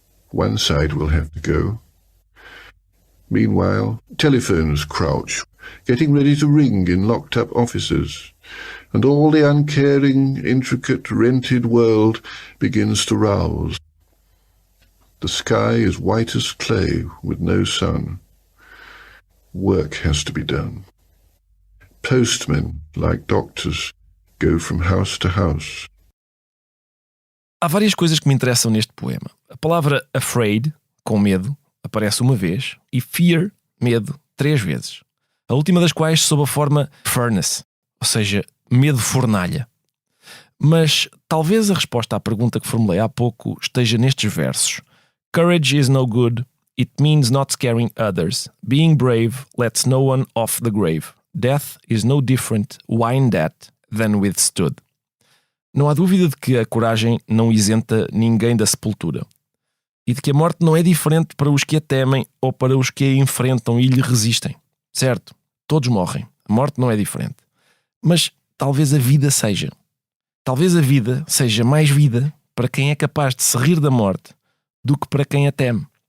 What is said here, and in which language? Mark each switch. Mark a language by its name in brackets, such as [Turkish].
[English] One side will have to go. Meanwhile, telephones crouch, getting ready to ring in locked-up offices, and all the uncaring, intricate, rented world begins to rouse. The sky is white as clay with no sun. Work has to be done. Postmen, like doctors, go from house to house. [Portuguese] Há várias coisas que me interessam neste poema. A palavra afraid, com medo, aparece uma vez, e fear, medo, 3 vezes. A última das quais sob a forma furnace, ou seja, medo fornalha. Mas talvez a resposta à pergunta que formulei há pouco esteja nestes versos. [English] Courage is no good, it means not scaring others. Being brave lets no one off the grave. Death is no different, whined at, than withstood. [Portuguese] Não há dúvida de que a coragem não isenta ninguém da sepultura. E de que a morte não é diferente para os que a temem ou para os que a enfrentam e lhe resistem. Certo, todos morrem. A morte não é diferente. Mas talvez a vida seja. Talvez a vida seja mais vida para quem é capaz de se rir da morte do que para quem a teme.